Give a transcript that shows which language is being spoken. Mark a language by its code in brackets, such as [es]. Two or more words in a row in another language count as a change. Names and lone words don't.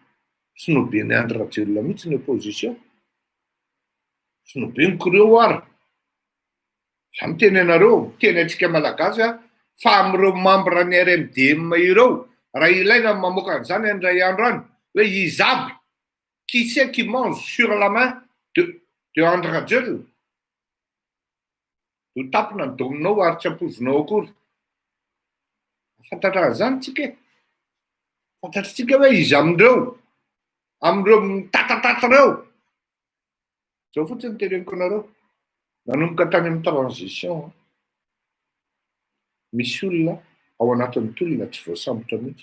[mg] Sy nobeny Andry Rajoelina mihitsy ny opposition, sy nobeny koreo ary. Za miteny anareo, miteny antsika malagasy fa amin'ireo membre ny RMDM ireo, raha ilaina mamoaka an'izany indray andro any, hoe izabo, [fr] qui c'est qui mange sur la main de Andry Rajoelina? [mg] Ho tapina ny dominao ary tsy ampozinao akory. Fantatra an'izany tsika e. Fantatritsika hoe izy amin'ireo mitatatata ireo. Zao fotsiny teneniko anareo. Nanomboka tany amin'ny transition, misy olona ao anatin'ny olona tsy voasambotra mihitsy.